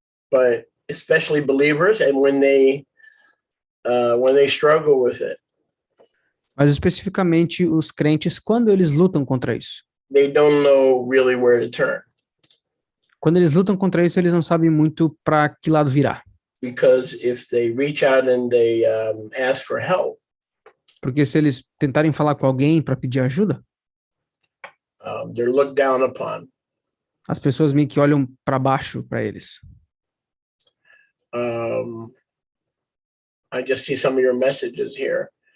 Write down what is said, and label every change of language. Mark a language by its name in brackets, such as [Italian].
[English] But especially believers, and when they when they struggle with it, [Portuguese] Mas especificamente os crentes, quando eles lutam contra isso. [English] they don't know really where to turn. [Portuguese] Quando eles lutam contra isso, eles não sabem muito para que lado virar. [English] Because if they reach out and they ask for help, [Portuguese] Porque se eles tentarem falar com alguém para pedir ajuda, [English] they're looked down upon. [Portuguese] as pessoas meio que olham para baixo para eles. [English] I just see some of your messages here.